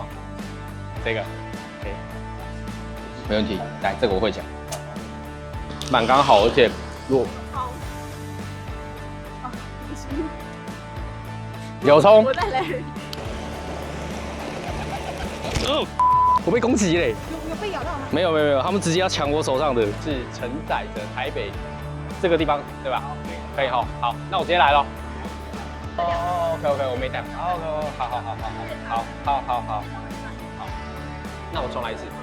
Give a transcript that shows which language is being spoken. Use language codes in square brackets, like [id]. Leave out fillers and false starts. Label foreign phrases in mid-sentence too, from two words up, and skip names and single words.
[zh] 這個 ，OK， 沒問題。來，這個我會講，蠻剛好，而且如果有蔥，我再來。我被攻擊嘞！有被咬到嗎？沒有，他們直接要搶我手上的，是承載着台北這個地方，對吧？可以哈，好，那我直接來咯。哦 ，OK， 我沒帶。好，那我重來一次。